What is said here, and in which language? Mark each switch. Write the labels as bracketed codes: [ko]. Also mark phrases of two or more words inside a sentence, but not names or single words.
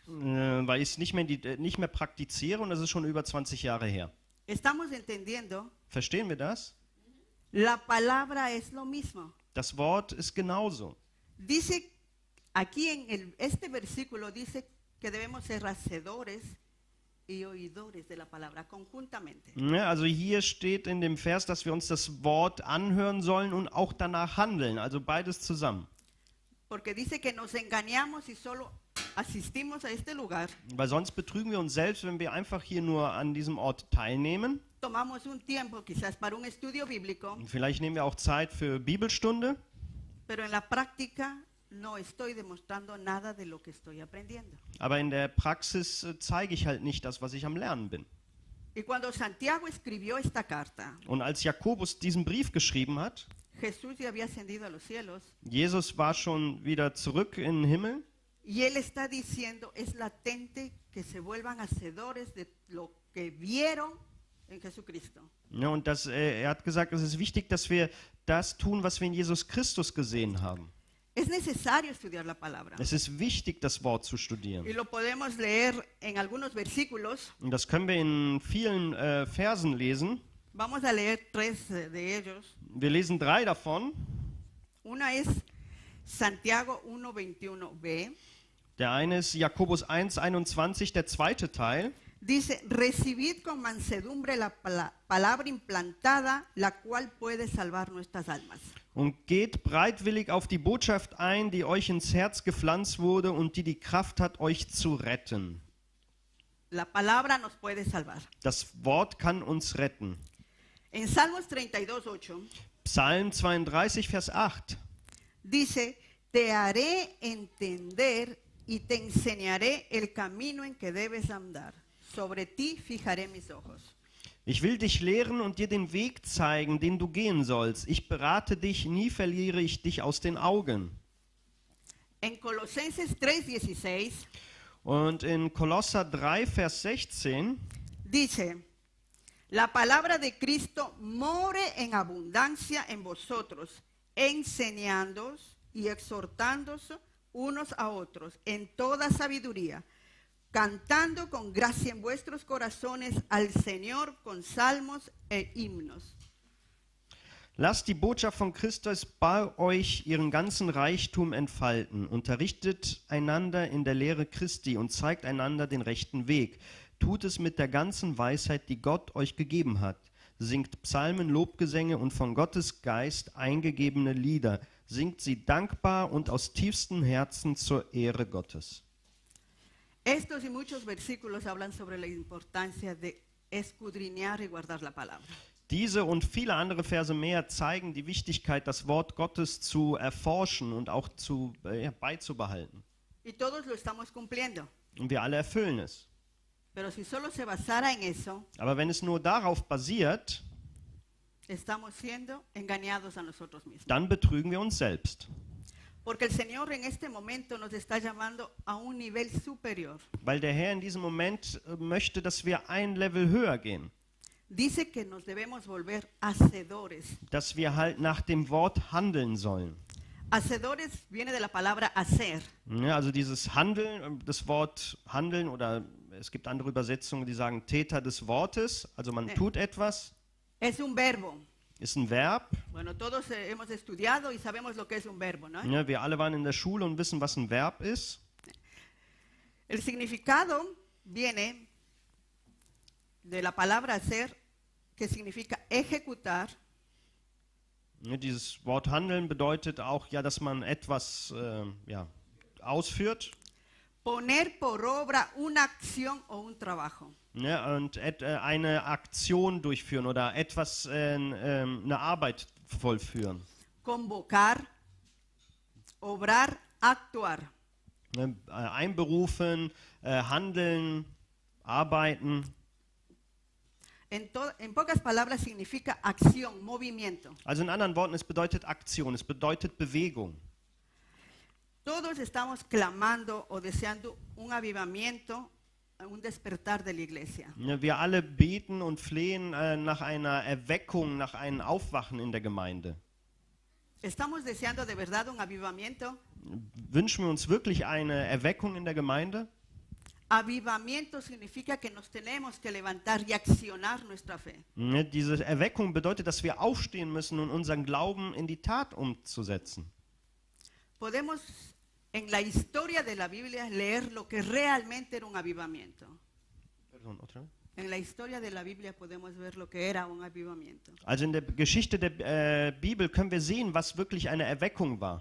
[de] Weil ich es nicht mehr praktiziere und das ist schon über 20 Jahre her. [es] Estamos entendiendo, [de] Verstehen wir das? [es] la palabra es lo mismo. [de] Das Wort ist genauso. [es] Dice, aquí este versículo dice que debemos ser hacedores y oidores de la palabra conjuntamente. [de] Ja, also hier steht in dem Vers, dass wir uns das Wort anhören sollen und auch danach handeln, also beides zusammen. [es] Porque dice que nos engañamos y solo asistimos a este lugar, [de] Weil sonst betrügen wir uns selbst, wenn wir einfach hier nur an diesem Ort teilnehmen. [es] tomamos un tiempo quizás para un estudio bíblico, [de] Und vielleicht nehmen wir auch Zeit für Bibelstunde, [es] pero en la práctica no estoy demostrando nada de lo que estoy aprendiendo. [de] aber in der Praxis zeige ich halt nicht das, was ich am Lernen bin. [es] Y cuando Santiago escribió esta carta, [de] Und als Jakobus diesen Brief geschrieben hat, [es] Jesús ya había ascendido a los cielos [de] Jesus war schon wieder zurück in den Himmel. [es] y él está diciendo, es latente que se vuelvan hacedores de lo que vieron en Jesucristo. [de] Ja, und er hat gesagt, es ist wichtig, dass wir das tun, was wir in Jesus Christus gesehen haben. [es] Es necesario estudiar la palabra. [de] Es ist wichtig, das Wort zu studieren. [es] Y lo podemos leer en algunos versículos. [de] Und das können wir in vielen Versen lesen. [es] Vamos a leer 3 de ellos. [de] Wir lesen 3 davon. [es] Una es Santiago 1:21b. [de] Der eine ist Jakobus 1,21, der zweite Teil. [es] Dice, recibid con mansedumbre la palabra implantada, la cual puede salvar nuestras almas. [de] Und geht bereitwillig auf die Botschaft ein, die euch ins Herz gepflanzt wurde und die Kraft hat, euch zu retten. [es] La palabra nos puede salvar. [de] Das Wort kann uns retten. [es] En Salmos 32:8 [de] Psalm 32, Vers 8. [es] dice, te haré entender y te enseñaré el camino en que debes andar. Sobre ti fijaré mis ojos. [de] Ich will dich lehren und dir den Weg zeigen, den du gehen sollst. Ich berate dich, nie verliere ich dich aus den Augen. [es] En Colosenses 3:16 [de] Und in Kolosser 3, Vers 16 [es] dice, la palabra de Cristo more en abundancia en vosotros, enseñándoos y exhortándoos unos a otros en toda sabiduría, cantando con gracia en vuestros corazones al Señor con salmos e himnos. [de] Lasst die Botschaft von Christus bei euch ihren ganzen Reichtum entfalten. Unterrichtet einander in der Lehre Christi und zeigt einander den rechten Weg. Tut es mit der ganzen Weisheit, die Gott euch gegeben hat. Singt Psalmen, Lobgesänge und von Gottes Geist eingegebene Lieder. Singt sie dankbar und aus tiefstem Herzen zur Ehre Gottes. [es] Estos y muchos versículos hablan sobre la importancia de escudriñar y guardar la palabra. [de] Diese und viele andere Verse mehr zeigen die Wichtigkeit, das Wort Gottes zu erforschen und auch beizubehalten. [es] Y todos lo estamos cumpliendo. [de] Und wir alle erfüllen es. [es] Pero si solo se basara en eso, [de] Aber wenn es nur darauf basiert, [es] estamos siendo engañados a nosotros mismos. [de] dann betrügen wir uns selbst. [es] Porque el Señor en este momento nos está llamando a un nivel superior. [de] Weil der Herr in diesem Moment möchte, dass wir ein Level höher gehen. [es] Dice que nos debemos volver hacedores. [de] Dass wir halt nach dem Wort handeln sollen. [es] Hacedores viene de la palabra hacer. [de] Ja, also dieses Handeln, das Wort handeln, oder es gibt andere Übersetzungen, die sagen Täter des Wortes, also man tut etwas, [es] Es un verbo. [de] ist ein Verb. [es] Bueno, todos hemos estudiado y sabemos lo que es un verbo, ¿no? [de] Ja, wir alle waren in der Schule und wissen, was ein Verb ist. [es] El significado viene de la palabra hacer, que significa ejecutar, [de] Ja, dieses Wort handeln bedeutet auch, ja, dass man etwas ausführt. [es] poner por obra una acción o un trabajo. [de] Ja, und eine Aktion durchführen oder etwas, eine Arbeit vollführen. [es] Convocar, obrar, actuar. [de] Ne, einberufen, handeln, arbeiten. [es] En pocas palabras significa acción, movimiento. [de] Also in anderen Worten, es bedeutet Aktion, es bedeutet Bewegung. [es] Todos estamos clamando o deseando un avivamiento, un despertar de la iglesia. [de] Ne, wir alle beten und flehen nach einer Erweckung, nach einem Aufwachen in der Gemeinde. [es] ¿Estamos deseando de verdad un avivamiento? [de] Wünschen wir uns wirklich eine Erweckung in der Gemeinde? [es] Avivamiento significa que nos tenemos que levantar y accionar nuestra fe. [de] Diese Erweckung bedeutet, dass wir aufstehen müssen und unseren Glauben in die Tat umzusetzen. [es] Podemos en la historia de la Biblia leer lo que realmente era un avivamiento. Pardon, otra vez? En la historia de la Biblia podemos ver lo que era un avivamiento. [de] Also in der Geschichte der Bibel können wir sehen, was wirklich eine Erweckung war.